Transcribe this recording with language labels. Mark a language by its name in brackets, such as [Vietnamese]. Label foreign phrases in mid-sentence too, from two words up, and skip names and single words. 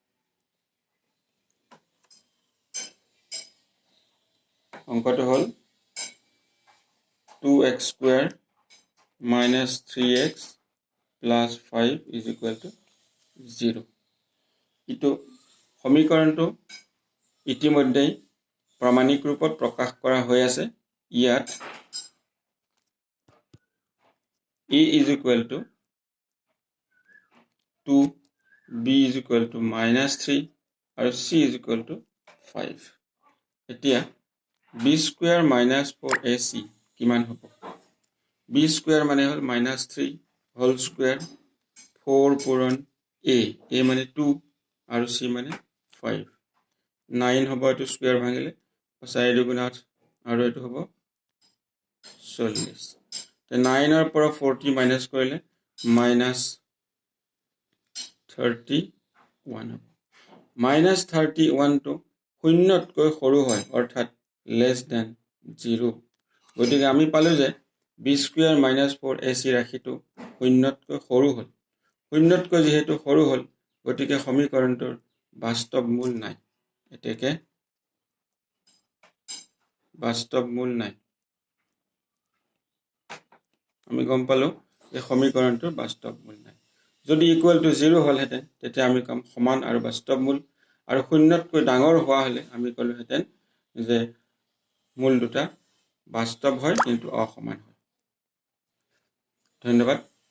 [Assamese] অংকটো হ'ল 2x² - 3x + 5 = 0। ইটো সমীকৰণটো ইতিমধ্যেই প্ৰামাণিক ৰূপত প্ৰকাশ কৰা হৈ আছে ইয়াত [English] a is equal to 2, b is equal to -3 [Assamese] আৰু [English] c is equal to 5 [Assamese] এতিয়া [English] b square minus 4ac [Assamese] কিমান হ'ব [English] b square [Assamese] মানে হ'ল -3 [English] whole square [Assamese] 4 পূৰণ a মানে 2 আৰু c মানে 5 9 হ'ব এটো স্কয়াৰ ভাঙিলে 4 দুগুণ 8 আৰু এটো হ'ব 40 তে 9 ৰ পৰা 40 মাইনাস কৰিলে -31 হ'ব -31 টো শূন্যতকৈ সৰু হয় অৰ্থাৎ [English] less than 0 [Assamese] গতিকে আমি পালো যে [English] b square minus 4ac [Assamese] ৰাশিটো শূন্যতকৈ সৰু হ'ল শূন্যতকৈ যেহেতু সৰু হ'ল গতিকে সমীকৰণটোৰ বাস্তৱ মূল নাই এতেকে বাস্তৱ মূল নাই আমি গম পালো এই সমীকৰণটোৰ বাস্তৱ মূল নাই যদি [English] equal to [Assamese] 0 হ'ল হেতেন তেতিয়া আমি কম সমান আৰু বাস্তৱ মূল আৰু শূন্যতকৈ ডাঙৰ হোৱা হলে আমি কলো হেতেন যে মূল দুটা বাস্তৱ হয় কিন্তু অসমান হয় ধন্যবাদ